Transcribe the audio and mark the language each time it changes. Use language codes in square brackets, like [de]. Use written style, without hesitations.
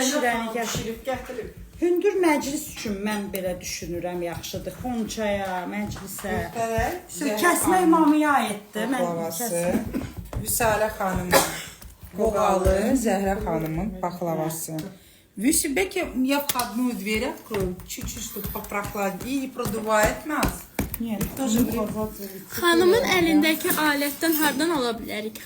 [az] pişirəni xanım pişirib gətirib. Hündür məclis üçün mən belə düşünürəm yaxşıdır. Xonçaya, məclisə. Kəsmə imamıya aiddir. Mən Baklavası. Vüsalə xanımın qoğalı, Zəhra xanımın baklavası. [ru] Вюси, я входную дверь открою, чуть-чуть, чтобы попрохладнее, и не продувает нас. [az] Xanımın əlindəki alətdən hardan ala bilərik?